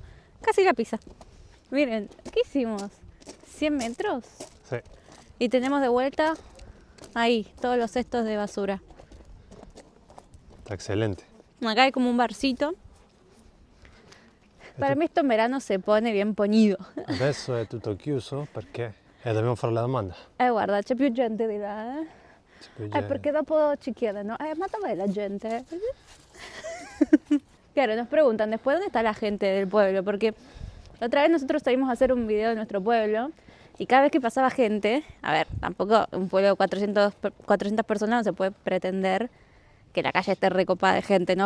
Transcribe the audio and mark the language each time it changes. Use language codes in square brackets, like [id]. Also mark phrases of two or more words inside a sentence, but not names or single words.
[es] Casi la pisa. Miren, ¿qué hicimos? 100 metros. Sí. Y tenemos de vuelta ahí todos los cestos de basura. Está excelente. Acá hay como un barcito. Para mí esto en verano se pone bien ponido. [it] Adesso è tutto chiuso perché dobbiamo fare la domanda. Guarda, c'è più gente di là. C'è più gente. Perché dopo ci chiedono, ma dov'è la gente? [es] Claro, nos preguntan después dónde está la gente del pueblo, porque la otra vez nosotros salimos a hacer un video de nuestro pueblo y cada vez que pasaba gente, a ver, tampoco un pueblo de 400 personas no se puede pretender que la calle esté recopada de gente, ¿no?